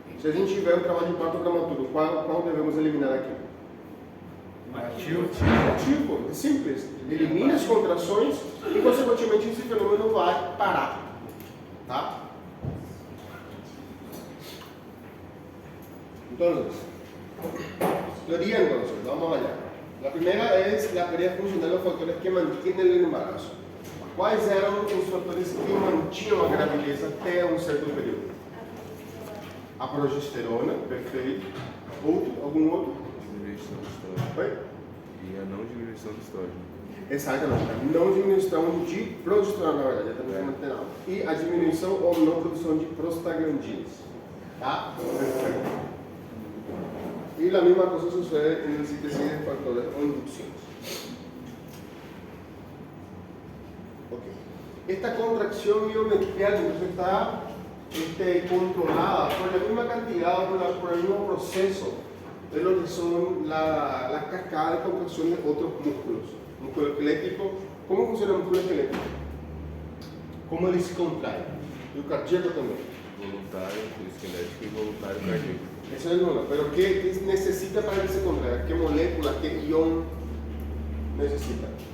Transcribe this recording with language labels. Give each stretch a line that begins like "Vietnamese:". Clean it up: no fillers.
Portuguese: Se a gente tiver um trabalho de parto prematuro, qual devemos eliminar aqui? Ativo, é simples. Elimine as contrações e, consequentemente, esse fenômeno vai parar. Tá?
Spanish: Entonces, teoría entonces, vamos allá. La primera es la teoría funcional de los factores que mantienen el embarazo. ¿Cuáles eran
Portuguese: os fatores que mantinham a gravidez até um certo período? A progesterona, perfeito. Outro? Algum outro? Diminuição do estrógeno. Oi? E a não diminuição do estrógeno. Exatamente. A não diminuição de progesterona, na verdade, também não tem nada. E a diminuição ou não produção de prostaglandinas. Tá? Perfeito.
Spanish: Y la misma cosa sucede en el síntesis de factores o inducciones. Okay. Esta contracción miometrial entonces está controlada por la misma cantidad, por el mismo proceso de lo que son las cascadas de contracción de otros músculos. Músculo esquelético. ¿Cómo funciona el músculo esquelético? ¿Cómo él se contrae? Y el cardíaco también.
Portuguese: Voluntário, esquelético e voluntário cardíaco.
Spanish: Eso es uno, pero ¿qué necesita para que se contraiga? ¿Qué molécula, qué ion necesita?